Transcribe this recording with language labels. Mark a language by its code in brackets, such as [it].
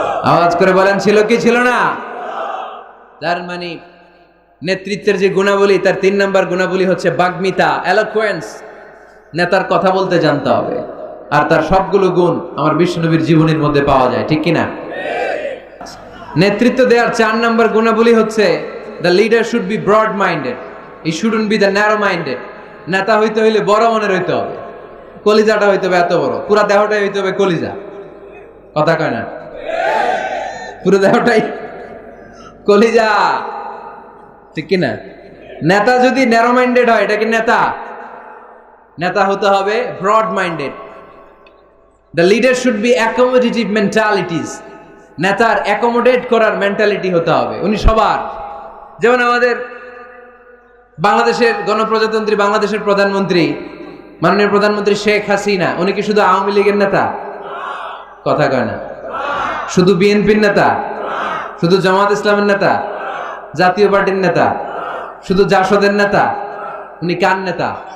[bn] আওয়াজ করে বলেন, ছিল কি ছিল না? তার মানে নেতৃত্বের যে গুণাবলী, তার 3 নম্বর গুণাবলী হচ্ছে বাগ্মিতা, এলোকুয়েন্স। নেতার কথা বলতে জানতে হবে। আর তার সবগুলো গুণ আমার বিশ্বনবীর জীবনের মধ্যে পাওয়া যায়, ঠিক কিনা? নেতৃত্ব দেওয়ার 4 নম্বর গুণাবলী হচ্ছে [en] the leader should be broad minded, he shouldn't be the narrow minded. [bn] নেতা হইতে হইলে বড় মনের হইতে হবে, কলিজাটা হইতে হবে এত বড়, পুরো দেহটাই হইতে হবে কলিজা। কথা কয় না? পুরো দেহটাই কলিজা, ঠিক কিনা? নেতা যদি ন্যারো মাইন্ডেড হয়, এটা কি নেতা? নেতা হতে হবে broad minded. [en] The leader should be accommodative mentalities. [bn] নেতার অ্যাকোমোডেট করার মেন্টালিটি হতে হবে। উনি সবার, যেমন আমাদের বাংলাদেশের গণপ্রজাতন্ত্রী বাংলাদেশের প্রধানমন্ত্রী, মাননীয় প্রধানমন্ত্রী শেখ হাসিনা, উনি কি শুধু আওয়ামী লীগের নেতা? কথা কয় না। শুধু বিএনপির নেতা? শুধু জামাত ইসলামের নেতা? জাতীয় পার্টির নেতা? শুধু জাসদের নেতা? উনি কার নেতা?